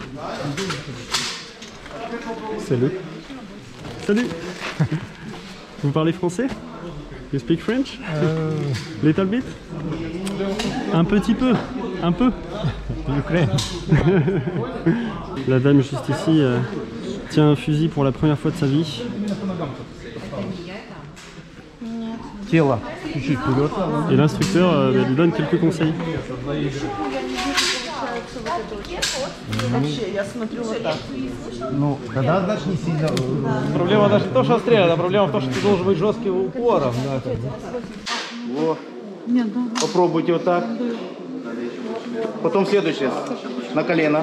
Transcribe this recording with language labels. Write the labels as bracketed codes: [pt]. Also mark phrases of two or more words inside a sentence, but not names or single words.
[fr] Salut. Salut. Vous parlez français? [en] You speak French? Little bit? [fr] Un petit peu. Un peu. La dame juste ici tient un fusil pour la première fois de sa vie. Et l'instructeur lui donne quelques conseils. [ru] Ну, тогда значит не сильно. Проблема даже не то, что стреляет, а проблема в том, что ты должен быть жестким упором. Вот. Попробуйте вот так. Потом следующее. На колено.